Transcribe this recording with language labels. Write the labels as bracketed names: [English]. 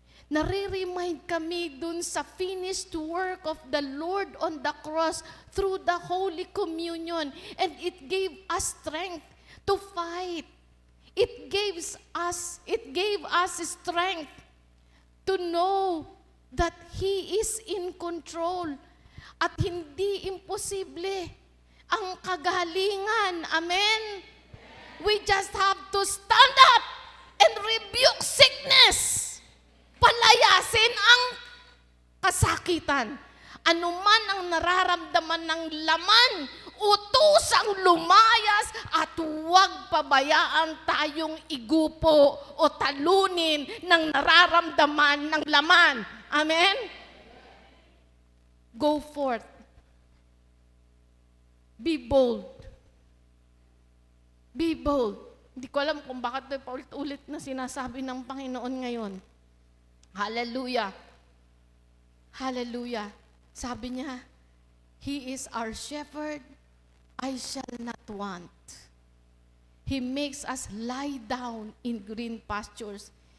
[Filipino] Nare-remind kami dun sa [English] finished work of the Lord on the cross through the Holy Communion. And it gave us strength to fight. It gave us strength to know that He is in control. [Filipino] At hindi imposible ang kagalingan. Amen? [English] We just have to stand up and rebuke sickness. [Filipino] Palayasin ang kasakitan. Ano man ang nararamdaman ng laman, utusang lumayas at huwag pabayaan tayong igupo o talunin ng nararamdaman ng laman. Amen? [English] Go forth. Be bold. Be bold. [Filipino] Hindi ko alam kung bakit ito paulit-ulit na sinasabi ng Panginoon ngayon. Hallelujah. Hallelujah. Sabi niya, [English] He is our shepherd, I shall not want. He makes us lie down in green pastures.